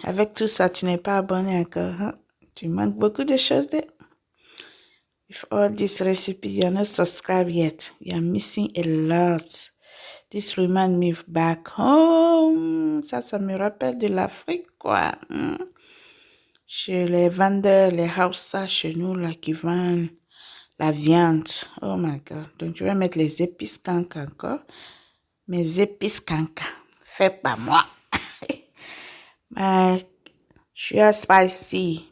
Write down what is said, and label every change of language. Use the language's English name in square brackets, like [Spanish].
[French] Avec tout ça, tu n'es pas abonné encore. Hein? Tu manques beaucoup de choses. [English] With all this recipe, you're not subscribed yet. You're missing a lot. This remind me of back home. [French] Ça me rappelle de l'Afrique, quoi. Chez les vendeurs, les Hausa chez nous, là, qui vendent la viande. [English] Oh my God. [French] Donc, je vais mettre les épices kanka encore. Mes épices kanka. Fait par moi. [English] My sugar spicy.